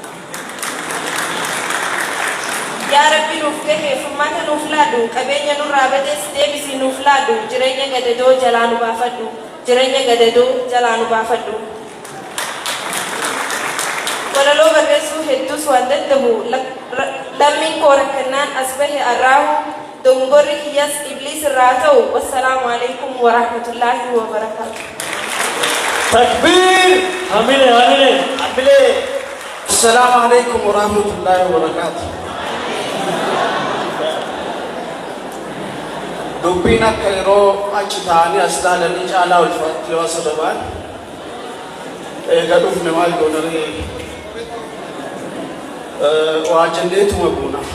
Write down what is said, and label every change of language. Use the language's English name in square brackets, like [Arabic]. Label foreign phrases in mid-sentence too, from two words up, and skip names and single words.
[Oromo] yaa rabbi nuuf gahee furmaata nuuf laadhu qabeenya nurraa badees deebisii nuuf laadhu jireenya gadadoo jalaa nu baafadhu jireenya gadadoo jalaa nu baafadhu walaloo barreessuu hedduus waan dadhabu lammiin koora kennaan as bahe arraahu dongorri kiyyas ibliis irraa ta'u. [Arabic] وعليكم السلام ورحمة الله وبركاته. Takbir. Hamile, hamile. Hamile. السلام عليكم ورحمة الله وبركاته. [Oromo] Dubbiin akka yeroo achi ta'anii as ilaalanii caalaa ulfaatti yoo sadabaan eega dhufne maal goonaree waa jenneetuma buuna.